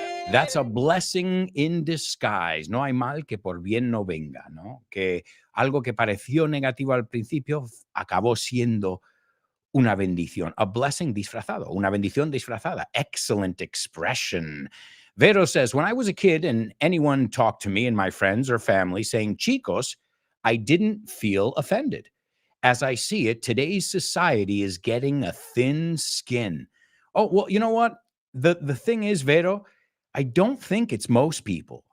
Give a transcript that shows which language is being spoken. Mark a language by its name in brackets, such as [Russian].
[English] That's a blessing in disguise. [Spanish] No hay mal que por bien no venga, ¿no? Que algo que pareció negativo al principio acabó siendo una bendición. [English] A blessing [Spanish] disfrazado. Una bendición disfrazada. [English] Excellent expression. Vero says, when I was a kid and anyone talked to me and my friends or family saying chicos, I didn't feel offended. As I see it, today's society is getting a thin skin. Oh, well, you know what? The thing is, Vero, I don't think it's most people.